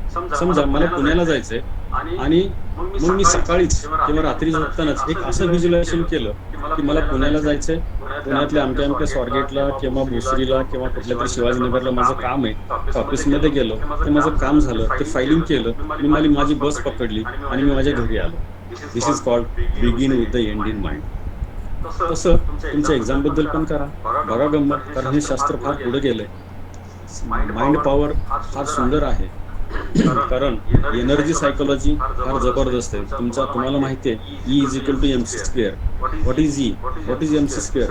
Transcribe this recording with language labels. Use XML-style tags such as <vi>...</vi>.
<mr>समजा मला पुण्याला जायचंय आणि मग मी सकाळीच किंवा रात्री झोपतानाच एक असं व्हिज्युअलायझेशन केलं की मला पुण्याला जायचंय, पुण्यातल्या अमक्या स्वारगेटला किंवा भोसरीला किंवा कुठल्या तरी शिवाजीनगरला माझं काम आहे. ऑफिसमध्ये गेलो, ते माझं काम झालं, ते फायलिंग केलं, मी माझी बस पकडली आणि मी माझ्या घरी आलो.</mr> <en>This is called begin with the end in mind.</en> <mr>तसं तुमच्या एक्झाम बद्दल पण करा, बघा गंमत. कारण हे शास्त्र फार पुढे गेलंय. माइंड पॉवर फार सुंदर आहे. कारण एनर्जी सायकोलॉजी फार जबरदस्त आहे. तुम्हाला माहिती आहे E = mc².</mr> <en>What is mc²?</en>